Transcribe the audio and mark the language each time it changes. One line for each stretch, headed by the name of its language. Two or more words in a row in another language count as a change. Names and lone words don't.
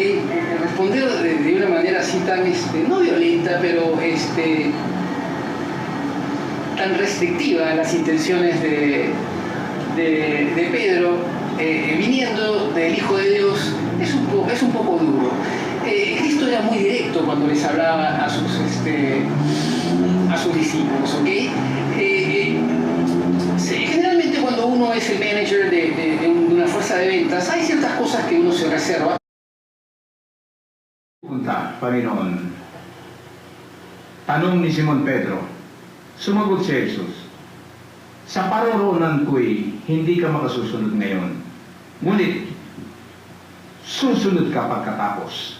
Spanish: Respondió de una manera así tan, no violenta, pero tan restrictiva a las intenciones de Pedro, viniendo del Hijo de Dios, es un poco duro. Cristo era muy directo cuando les hablaba a sus discípulos, ¿ok? Generalmente cuando uno es el manager de una fuerza de ventas, hay ciertas cosas que uno se reserva.
Filipino: Punta, Panginoon. Tanong ni Simon Pedro. Sumagot si Jesus: sa paroroonan ko'y hindi ka makasusunod ngayon. Ngunit, susunod ka pagkatapos.